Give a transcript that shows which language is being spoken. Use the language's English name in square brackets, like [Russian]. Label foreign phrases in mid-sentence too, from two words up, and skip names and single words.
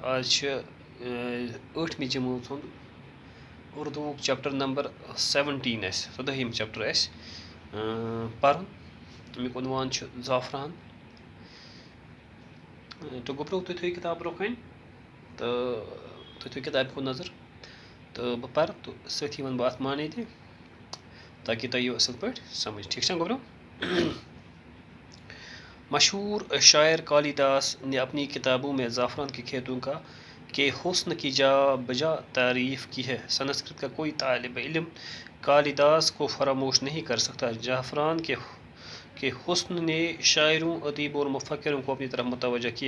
[Kashmiri] آز چھِ 8مہِ جمٲژ ہُنٛد اُردوُک چَپٹَر نمبر 17 اَسہِ 14 چَپٹَر اَسہِ پَرُن. اَمیُک عنوان چھُ زعفران. تہٕ گوٚبرو تُہۍ تھٲیِو کِتاب برونٛہہ کَنہِ تہٕ تُہۍ تھٲیِو کِتابہِ کُن نظر تہٕ بہٕ پَرٕ تہٕ سۭتی وَنہٕ بہٕ اَتھ معنی تہِ تاکہ تۄہہِ یِیو اَصٕل پٲٹھۍ سمجھ. ٹھیک چھا گوبرو؟ [Urdu] مشہور شاعر کالیداس نے اپنی کتابوں میں زعفران کے کھیتوں کے حسن کی جا بجا تعریف کی ہے. سنسکرت کا کوئی طالب علم کالیداس کو فراموش نہیں کر سکتا. زعفران کے حسن نے شاعروں، ادیبوں اور مفکروں کو اپنی طرف متوجہ کیا.